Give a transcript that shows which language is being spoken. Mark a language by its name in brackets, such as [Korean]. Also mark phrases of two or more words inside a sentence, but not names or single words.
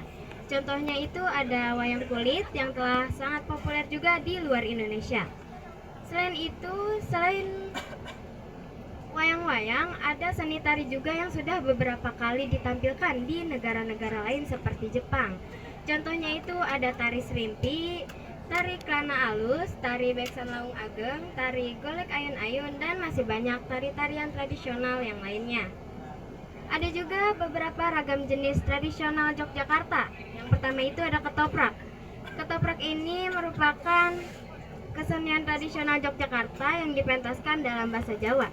[Indonesian] Contohnya itu ada wayang kulit yang telah sangat populer juga di luar Indonesia. Selain wayang-wayang, ada seni tari juga yang sudah beberapa kali ditampilkan di negara-negara lain seperti Jepang. Contohnya itu ada tari serimpi, tari kelana alus, tari beksan laung ageng, tari golek ayun-ayun, dan masih banyak tari-tarian tradisional yang lainnya. Ada juga beberapa ragam jenis tradisional Yogyakarta. Yang pertama itu ada ketoprak. Ketoprak ini merupakan kesenian tradisional Yogyakarta yang dipentaskan dalam bahasa Jawa.